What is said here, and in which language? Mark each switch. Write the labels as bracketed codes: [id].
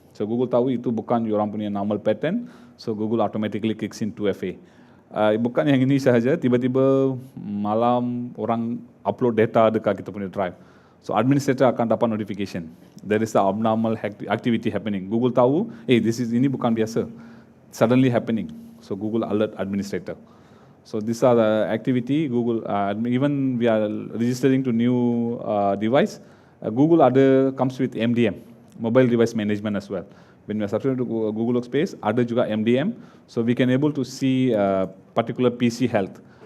[en] So Google [ms] tahu itu bukan orang punya [en] normal pattern, so Google automatically kicks in 2FA. [ms] Bukan yang ini sahaja, tiba-tiba malam orang upload data dekat kita punya drive. So administrator akan dapat notification. [en] There is a abnormal activity happening. [ms] Google tahu, ini bukan biasa. [en] Suddenly happening. So Google alert administrator. So these are the activity. Google, even we are registering to new device. Google comes with MDM, mobile device management as well. When we are subscribing to Google Workspace, [ms] ada juga MDM. [en] So we can able to see particular PC health.